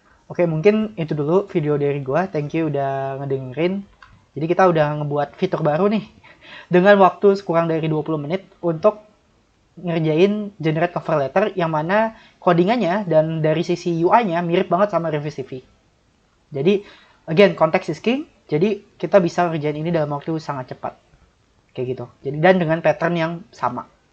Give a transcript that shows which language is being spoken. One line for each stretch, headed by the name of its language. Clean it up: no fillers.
Indonesian: Oke, mungkin itu dulu video dari gua. Thank you udah ngedengerin. Jadi kita udah ngebuat fitur baru nih dengan waktu kurang dari 20 menit untuk ngerjain generate cover letter yang mana codingannya dan dari sisi UI-nya mirip banget sama Reviews TV.
English: Jadi again context is king.
Indonesian: Jadi kita bisa ngerjain ini dalam waktu sangat cepat. Kayak gitu. Jadi dan dengan pattern yang sama.